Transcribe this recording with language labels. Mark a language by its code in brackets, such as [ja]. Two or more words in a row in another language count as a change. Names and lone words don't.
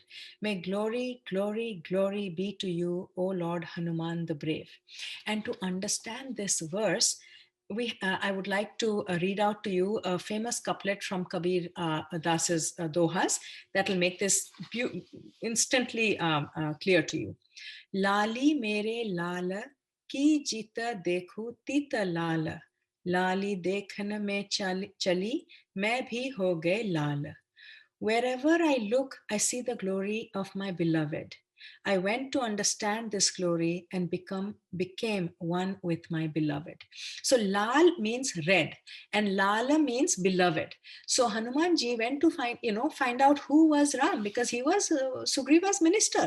[en] May glory, glory, glory be to you, O Lord Hanuman the Brave. And to understand this verse, I would like to read out to you a famous couplet from Kabir Das's Dohas that will make this instantly clear to you. [hi] लाली मेरे लाला की जित देखूँ तित लाला. लाली देखन में चली, मैं भी हो गए लाल. [en] Wherever I look, I see the glory of my beloved. I went to understand this glory and became one with my beloved. So Lal means red and Lala means beloved. So Hanumanji went to find out who was Ram, because he was Sugriva's minister.